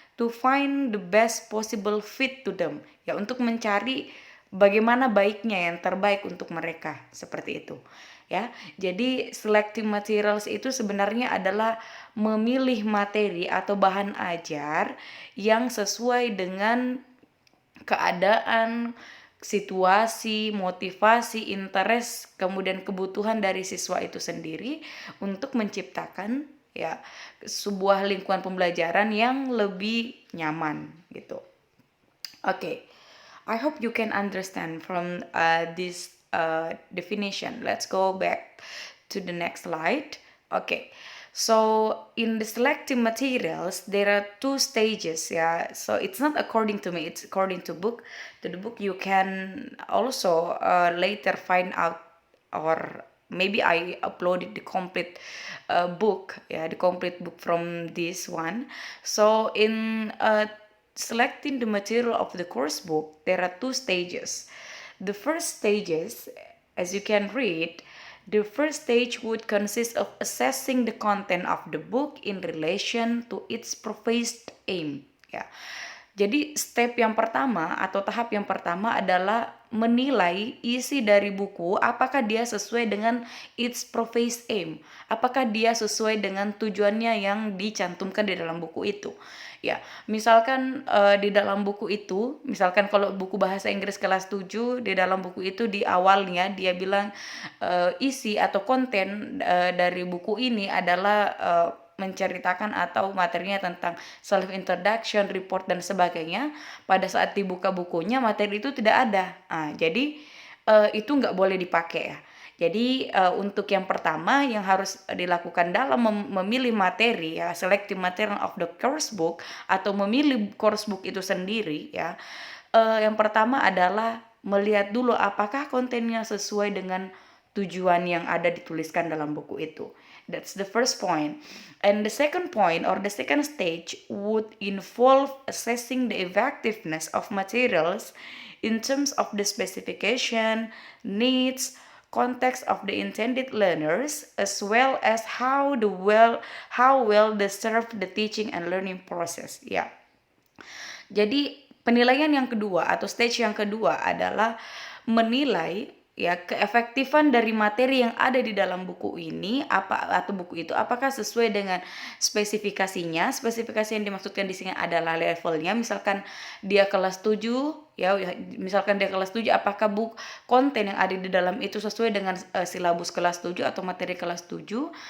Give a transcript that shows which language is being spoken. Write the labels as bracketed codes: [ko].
[en] To find the best possible fit to them. [id] Ya, untuk mencari bagaimana baiknya yang terbaik untuk mereka, seperti itu. Ya, jadi [en] selecting materials [id] itu sebenarnya adalah memilih materi atau bahan ajar yang sesuai dengan keadaan, situasi, motivasi, interest, kemudian kebutuhan dari siswa itu sendiri untuk menciptakan sebuah lingkungan pembelajaran yang lebih nyaman gitu. [en] Okay, I hope you can understand from this definition. Let's go back to the next slide. Okay, so in the selecting materials, there are two stages. Yeah, so it's not according to me; it's according to book. To the book, you can also later find out, or maybe I uploaded the complete book. Yeah, the complete book from this one. So in selecting the material of the course book, there are two stages. The first stages, as you can read, the first stage would consist of assessing the content of the book in relation to its professed aim. Ya. [id] Jadi step yang pertama atau tahap yang pertama adalah menilai isi dari buku apakah dia sesuai dengan [en] its professed aim. [id] Apakah dia sesuai dengan tujuannya yang dicantumkan di dalam buku itu. Ya, misalkan di dalam buku itu, misalkan kalau buku bahasa Inggris kelas 7, di dalam buku itu di awalnya dia bilang isi atau konten dari buku ini adalah menceritakan atau materinya tentang self introduction, report dan sebagainya. Pada saat dibuka bukunya materi itu tidak ada. Jadi itu nggak boleh dipakai ya. Jadi untuk yang pertama yang harus dilakukan dalam memilih materi ya, [en] selecting material of the course book [id] atau memilih course book itu sendiri ya. Yang pertama adalah melihat dulu apakah kontennya sesuai dengan tujuan yang ada dituliskan dalam buku itu. [en] That's the first point. And the second point or the second stage would involve assessing the effectiveness of materials in terms of the specification, needs, context of the intended learners, as well as how well they serve the teaching and learning process. Ya. [id] Jadi penilaian yang kedua atau stage yang kedua adalah menilai ya keefektifan dari materi yang ada di dalam buku ini atau buku itu apakah sesuai dengan spesifikasinya. Spesifikasi yang dimaksudkan di sini adalah levelnya. Misalkan dia kelas 7 ya, misalkan dia kelas 7, apakah konten yang ada di dalam itu sesuai dengan silabus kelas 7 atau materi kelas 7.